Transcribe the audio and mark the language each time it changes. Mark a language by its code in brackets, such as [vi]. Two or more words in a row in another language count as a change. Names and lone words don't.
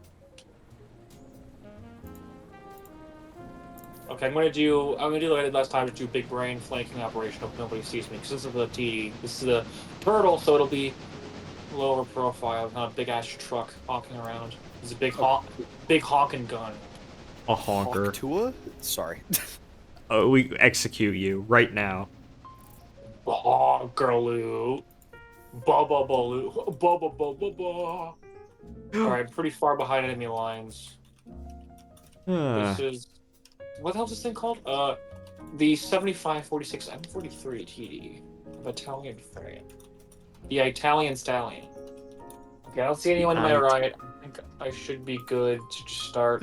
[en] Okay, I'm gonna do like last time to do big brain flanking operation if nobody sees me, because this is the TD. This is the turtle, so it'll be lower profile, not a big ass truck honking around. It's a big honking gun. A honker. Tua? Sorry. we execute you right now. Girloo. Ba ba baloo. Ba ba ba ba ba. Alright, pretty far behind enemy lines. This is what the hell's this thing called? The 7546 M43 TD of Italian frame. The Italian Stallion. Okay, I don't see anyone to my right. I think I should be good to just start.